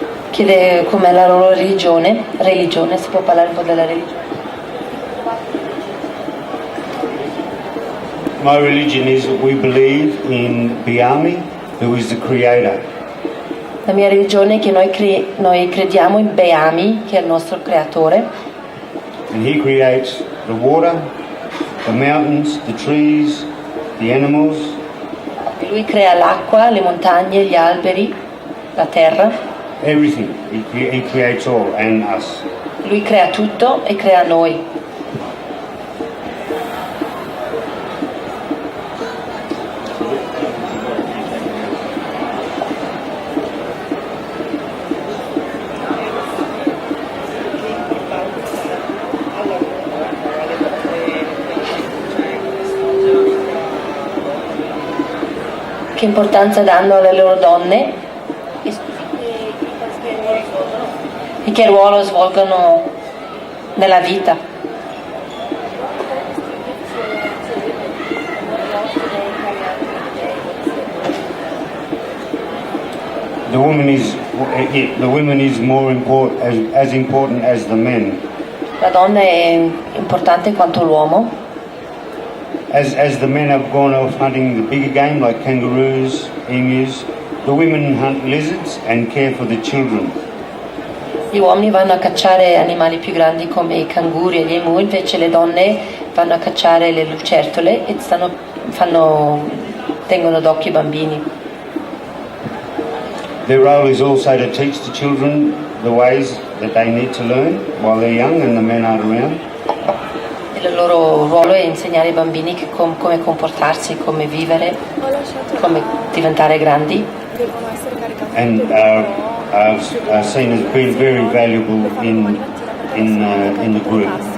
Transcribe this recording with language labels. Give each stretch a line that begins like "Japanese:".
Italian: Chiede com'è la loro religione, si può parlare un po' della religione?
English: My religion is that we believe in Biami, who is the creator.
Italian: La mia religione è che noi crediamo in Beami, che è il nostro creatore.
English: And he creates the water, the mountains, the trees, the animals.
Italian: E lui crea l'acqua, le montagne, gli alberi, la terra.
English: Everything. He creates all and us.
Italian: Lui crea tutto e crea noi. Che importanza danno alle loro donne e che ruolo svolgono nella vita.
English: The woman is more important as important as the men.
Italian: La donna è importante quanto l'uomo.
English: As the men have gone off hunting the bigger game like kangaroos, emus, the women hunt lizards and care for the children.
Italian: Gli uomini vanno a cacciare animali più grandi come i canguri e gli emu, invece le donne vanno a cacciare le lucertole e tengono d'occhio i bambini.
English: Their role is also to teach the children the ways that they need to learn while they're young and the men aren't around.
Italian: E il loro ruolo è insegnare ai bambini come comportarsi, come vivere, come diventare grandi.
English: And are seen as being very valuable in the group.